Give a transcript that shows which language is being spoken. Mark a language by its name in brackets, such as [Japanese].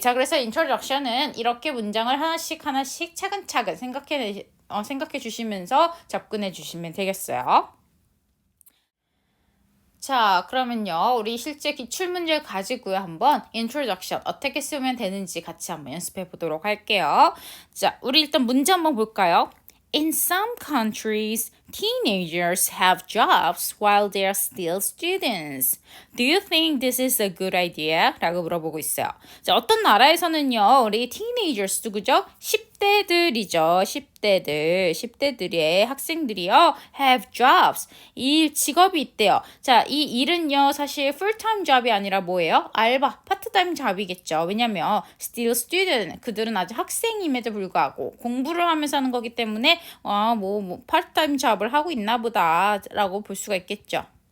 [Korean] 자, 그래서 introduction은 이렇게 문장을 하나씩 차근차근 생각해 주시면서 접근해 주시면 되겠어요. 자, 그러면요. 우리 실제 기출문제를 가지고요. 한번 introduction 어떻게 쓰면 되는지 같이 한번 연습해 보도록 할게요. 자, 우리 일단 문제 한번 볼까요? [English] In some countries, teenagers have jobs while they are still students. Do you think this is a good idea? [Korean] 라고 물어보고 있어요. 자, 어떤 나라에서는요, 우리 teenagers 누구죠? 10대들이죠. 10대들의 학생들이요, [English] have jobs. [Korean] 직업이 있대요. 자, 이 일은요, 사실 [English] full-time job [Korean] 이 아니라 뭐예요? 알바, 파트타임 잡이겠죠. 왜냐면 [English] still student, [Korean] 그들은 아직 학생임에도 불구하고 공부를 하면서 하는 거기 때문에 파트타임 잡을 하고 있나 보다라고 볼 수가 있겠죠.